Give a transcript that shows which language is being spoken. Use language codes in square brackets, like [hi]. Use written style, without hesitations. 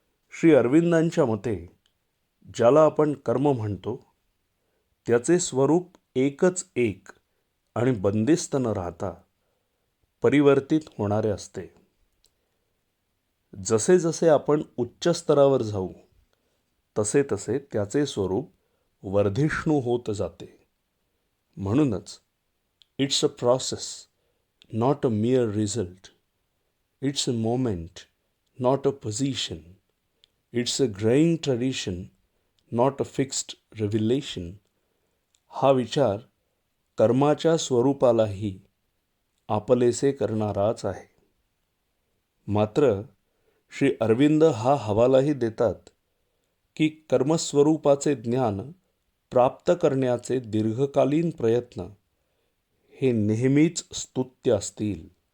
[mr] श्री अरविंदांच्या मते ज्याला आपण कर्म म्हणतो त्याचे स्वरूप एकच एक आणि बंदिस्त न राहता परिवर्तित होणारे असते. जसे जसे आपण उच्च स्तरावर जाऊ तसे तसे त्याचे स्वरूप वर्धिष्णू होत जाते. म्हणूनच [en] It's a process, not a mere result. It's a moment, not a position. It's a growing tradition, not a fixed revelation. [mr] हा विचार कर्माच्या स्वरूपालाही आपलेसे करणाराच आहे. मात्र श्री अरविंद हा हवालाही देतात की कर्मस्वरूपाचे ज्ञान प्राप्त करण्याचे दीर्घकालीन प्रयत्न हे नेहमीच स्तुत्य असतील.